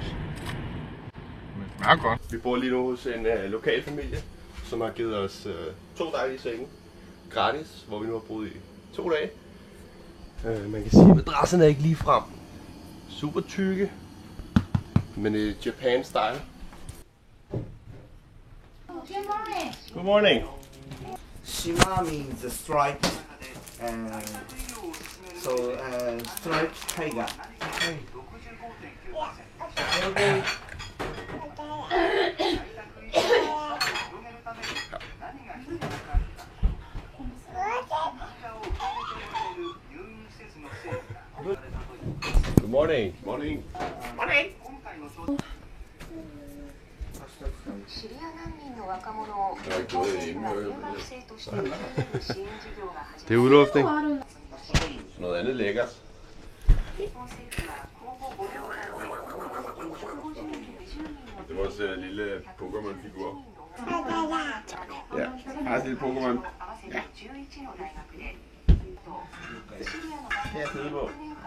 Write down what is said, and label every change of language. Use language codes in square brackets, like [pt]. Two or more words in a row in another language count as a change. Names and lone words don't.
[da] Men det smager godt. Vi bor lige nu hos en lokal familie, som har givet os 2 dejlige senge gratis, hvor vi nu har boet i 2 dage. Man kan sige, at madrasserne er ikke lige frem super tykke, men i Japan style. [en] Good morning. Shima means a stripe, so striped tiger. Okay. Good morning. Morning. Morning. [ja] シリア難民の若者を日本人が留学生として受け入れる支援事業が始ま [da] Det er udluftning. Noget andet lækkert. [ja] 日本政府は今後5年間で250人の [da] Det er vores lille Pokémon-figur. Ja, her er et lille Pokémon. Ja. Kan jeg sidde på?